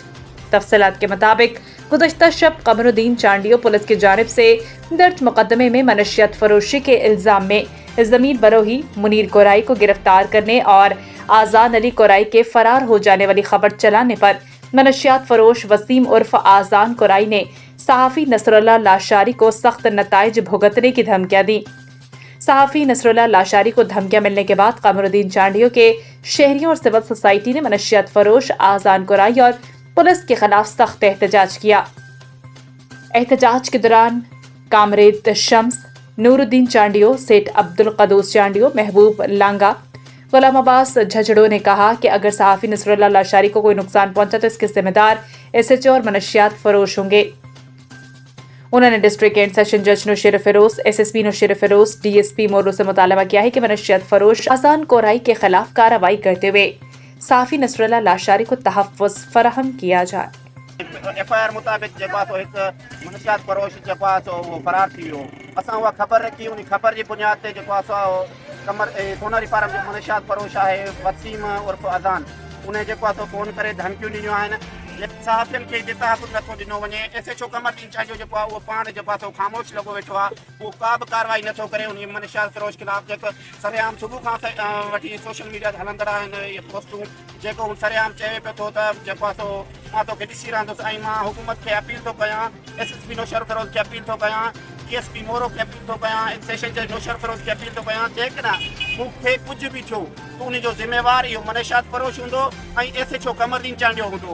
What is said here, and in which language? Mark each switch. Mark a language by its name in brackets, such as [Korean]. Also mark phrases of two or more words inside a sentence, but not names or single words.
[Urdu] تفصیلات کے مطابق گزشتہ شب قمرالدین چانڈیوں پولیس کی جانب سے درج مقدمے میں منشیات فروشی کے الزام میں ضمیر بروہی منیر کورائی کو گرفتار کرنے اور آذان علی کورائی کے فرار ہو جانے والی خبر چلانے پر منشیات فروش وسیم عرف آذان کورائی نے صحافی نصراللہ لاشاری کو سخت نتائج بھگتنے کی دھمکیاں دی. صحافی نصراللہ لاشاری کو دھمکیاں ملنے کے بعد قمرالدین چانڈیوں کے شہریوں اور [English] civil society [Urdu] نے منشیات فروش آذان کورائی اور پولیس کے خلاف سخت احتجاج کیا. احتجاج کے دوران کامریڈ شمس، نورالدین چانڈیو، سیٹھ عبدالقدوس چانڈیو، محبوب لانگا، غلام عباس جھجھڑو نے کہا کہ اگر صحافی نصراللہ لاشاری کو کوئی نقصان پہنچا تو اس کے ذمہ دار SHO اور منشیات فروش ہوں گے. انہوں نے [English] district and session judge [Urdu] نوشہر فیروز، SSP نوشہر فیروز، DSP مورلو سے مطالبہ کیا ہے کہ منشیات فروش آذان کورائی کے خلاف کارروائی کرتے ہوئے صحافی نصراللہ لاشاری کو تحفظ فراہم کیا جائے. [Sindhi] FIR मुताबिक मनशियात फरोश फरार थी वियो। असां उहा ख़बर रखी, उन ख़बर जी बुनियाद ते कमर सोनारी फार्म जो मनशियात फरोश है वसीम उर्फ अज़ान, उन्हें फ़ोन करे धमकियूं ॾिनियूं आहिनि। सहाफ़ियुनि खे जे तहफ़्फ़ुज़ नथो ॾिनो वञे। SHO कमरुद्दीन चांडियो उहो पाण ख़ामोश लॻो वेठो आहे, उहो का बि कार्रवाई नथो करे। उन मनशियात फरोश खिलाफ़ जेको सरेआम सुबुह खां वठी [English] social media [Sindhi] ते हलंदड़ आहिनि इहे पोस्टूं, जेको हू सरेआम चए पियो थो त मां तोखे ॾिसी रहंदुसि ऐं मां हुकूमत खे अपील थो कयां, SSP नौशेर फिरोज खे अपील थो कयां, DSP मोरो खे अपील थो कयां, [English] session judge [Sindhi] नौशेर फिरोज खे अपील थो कयां, जेकॾहिं मूंखे कुझु बि थियो त उनजो ज़िम्मेवार इहो मनशियात फरोश हूंदो ऐं SHO कमरुद्दीन चांडियो हूंदो।